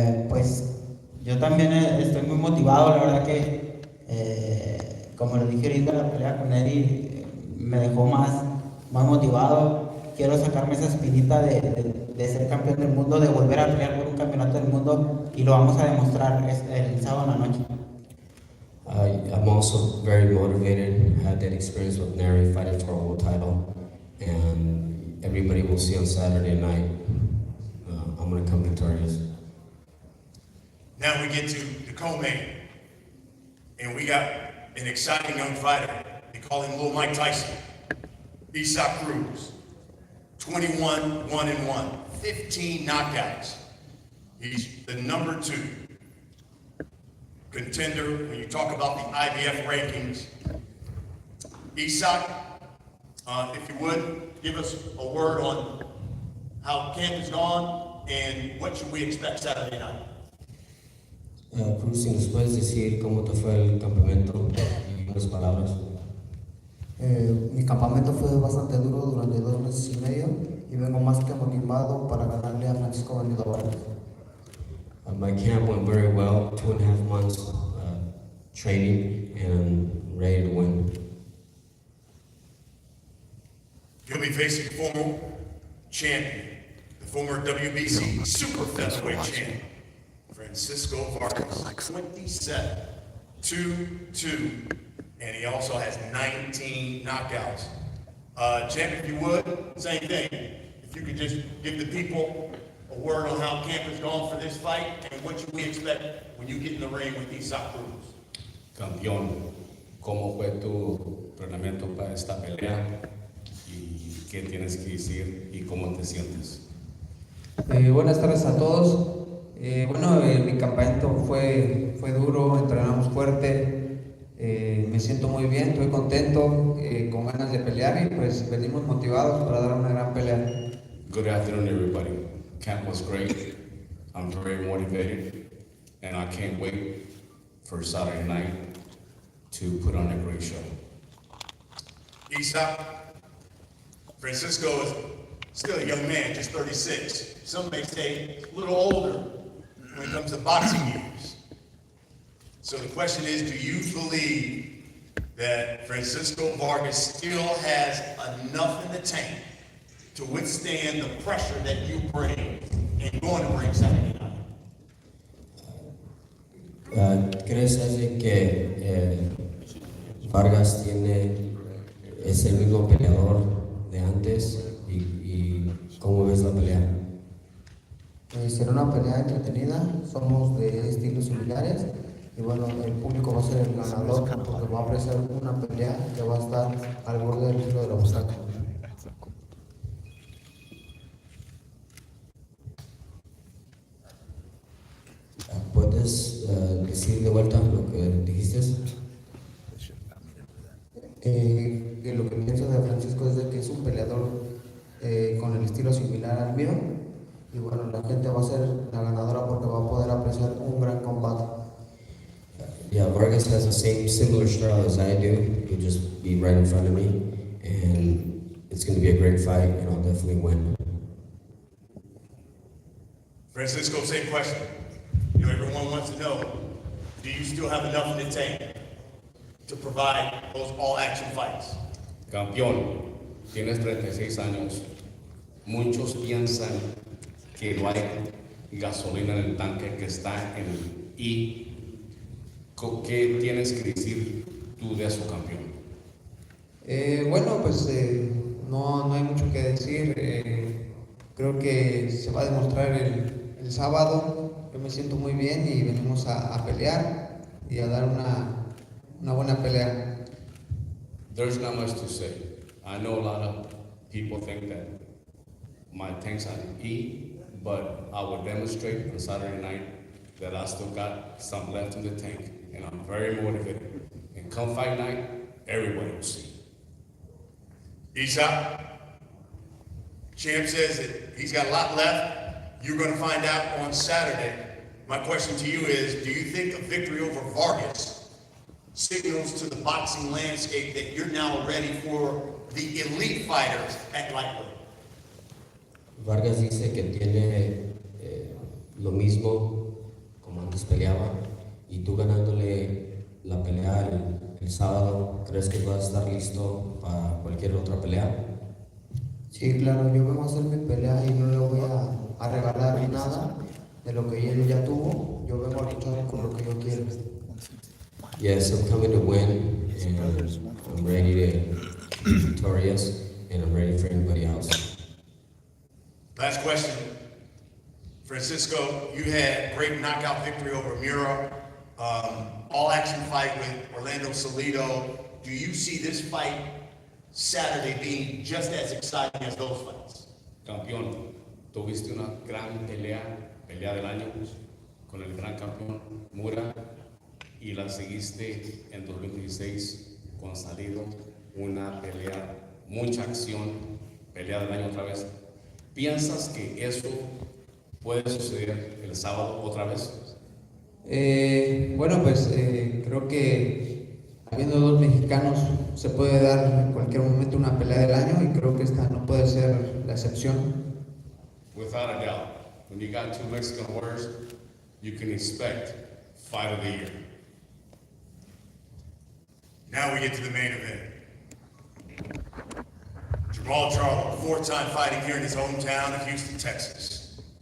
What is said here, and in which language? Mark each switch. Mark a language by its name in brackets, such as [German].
[Spanish] Pues yo también estoy muy motivado, la verdad que como le dije ahorita, la pelea con Eddie me dejó más motivado. Quiero sacarme esa espinita de ser campeón del mundo, de volver a pelear por un campeonato del mundo, y lo vamos a demostrar el sábado en la noche. [English] I'm also very motivated. I had that experience with Neri fighting for a world title, and everybody will see on Saturday night. I'm going to come victorious. Now we get to the co-main, and we got an exciting young fighter. They call him Little Mike Tyson. Isak Cruz, 21, 1-1, 15 knockouts. He's the number 2 contender when you talk about the IBF rankings. Isak, if you would, give us a word on how camp has gone and what should we expect Saturday night. [Spanish] Cruz, si nos puedes decir cómo te fue el campamento y unas palabras. Mi campamento fue bastante duro durante 2 meses y medio y vengo más que motivado para ganarle a Francisco Benito Vargas. [English] My camp went very well, 2.5 months training and ready to win. You'll be facing former champion, the former WBC super featherweight champion, Francisco Vargas, 27, 2-2, and he also has 19 knockouts. Champ, if you would, same thing. If you could just give the people a word on how camp has gone for this fight and what should we expect when you get in the ring with Isak Cruz. [Spanish] Campeón, ¿cómo fue tu entrenamiento para esta pelea? ¿Y qué tienes que decir y cómo te sientes? Buenas tardes a todos. Mi campamento fue duro, entrenamos fuerte, me siento muy bien, estoy contento, con ganas de pelear y pues venimos motivados para dar una gran pelea. [English] Good afternoon, everybody. Camp was great. I'm very motivated, and I can't wait for Saturday night to put on a great show. Isak, Francisco is still a young man, just 36. Some may say a little older when it comes to boxing years. So the question is, do you believe that Francisco Vargas still has enough in the tank to withstand the pressure that you bring and going to bring Saturday night? [Spanish] ¿Crees Eze, que Vargas es el mismo peleador de antes y cómo ves la pelea? Será una pelea entretenida, somos de estilos similares y bueno, el público va a ser el ganador porque va a apreciar una pelea que va a estar al borde del filo del obstáculo. ¿Puedes decir de vuelta lo que dijiste? Que lo que pienso de Francisco es de que es un peleador con el estilo similar al mío y bueno, la gente va a ser la ganadora porque va a poder apreciar un gran combate. [English] Yeah, Vargas has the similar style as I do. He'll just be right in front of me, and it's going to be a great fight, and I'll definitely win. Francisco, same question. You know, everyone wants to know, do you still have enough in the tank to provide those all-action fights? [Spanish] Campeón, tienes 36 años. Muchos piensan que no hay gasolina en el tanque que está en el I. ¿Qué tienes que decir tú de su campeón? Bueno, pues no hay mucho que decir. Creo que se va a demostrar el sábado. Yo me siento muy bien y venimos a pelear y a dar una buena pelea. [English] There's not much to say. I know a lot of people think that my tank's on E, but I will demonstrate on Saturday night that I still got some left in the tank, and I'm very motivated. And come fight night, everybody will see. Isa, Champ says that he's got a lot left. You're going to find out on Saturday. My question to you is, do you think a victory over Vargas signals to the boxing landscape that you're now ready for the elite fighters at lightweight? [Spanish] Vargas dice que tiene lo mismo como antes peleaba, y tú ganándole la pelea el sábado, ¿crees que vas a estar listo para cualquier otra pelea? Sí, claro, yo vengo a hacer mi pelea y no le voy a regalar nada de lo que él ya tuvo. Yo vengo a luchar con lo que yo quiero. [English] Yes, I'm coming to win, and I'm ready to be victorious, and I'm ready for anybody else. Last question. Francisco, you had great knockout victory over Mura, all-action fight with Orlando Salido. Do you see this fight Saturday being just as exciting as those fights? [Spanish] Campeón, tuviste una gran pelea del año con el gran campeón Mura, y la seguiste en 2016 con Salido, una pelea, mucha acción, pelea del año otra vez. ¿Piensas que eso puede suceder el sábado otra vez? Bueno, pues creo que habiendo dos mexicanos se puede dar en cualquier momento una pelea del año, y creo que esta no puede ser la excepción. [English] Without a doubt, when you got two Mexican warriors, you can expect fight of the year. Now we get to the main event. Jamal Charlo, four-time fighting here in his hometown of Houston, Texas.